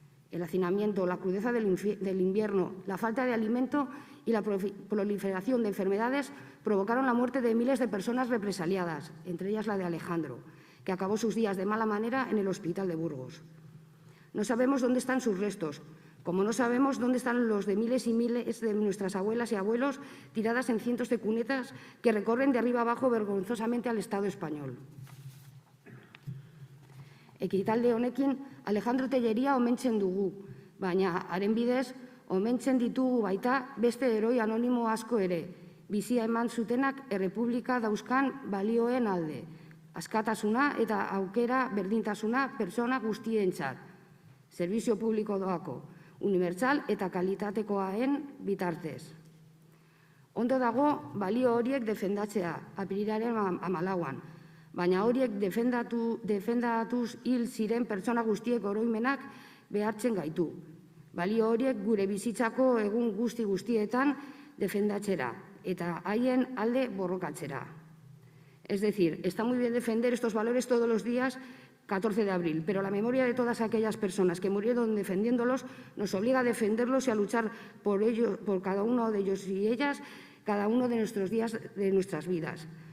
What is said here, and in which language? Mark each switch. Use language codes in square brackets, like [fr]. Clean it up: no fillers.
[es] El hacinamiento, la crudeza del invierno, la falta de alimento y la proliferación de enfermedades provocaron la muerte de miles de personas represaliadas, entre ellas la de Alejandro, que acabó sus días de mala manera en el hospital de Burgos. No sabemos dónde están sus restos, como no sabemos dónde están los de miles y miles de nuestras abuelas y abuelos tiradas en cientos de cunetas que recorren de arriba abajo vergonzosamente al Estado español. [eu] Ekitaldi honekin Alejandro Tellería omentzen dugu, baina haren bidez omentzen ditugu baita beste heroi anonimo asko ere, bizia eman zutenak errepublika dauzkan balioen alde, askatasuna eta aukera berdintasuna pertsona guztientzat, zerbizio publiko doako, unibertsal eta kalitatekoaen bitartez. Ondo dago balio horiek defendatzea, apirilaren 14an, baina horiek defendatuz hil ziren pertsona guztiek oroimenak behartzen gaitu. Balio horiek gure bizitzako egun guztietan defendatzera eta haien alde borrokatzera. [es] Es decir, está muy bien defender estos valores todos los días 14 de abril, pero la memoria de todas aquellas personas que murieron defendiéndolos nos obliga a defenderlos y a luchar por ellos, por cada uno de ellos y ellas, cada uno de nuestros días de nuestras vidas.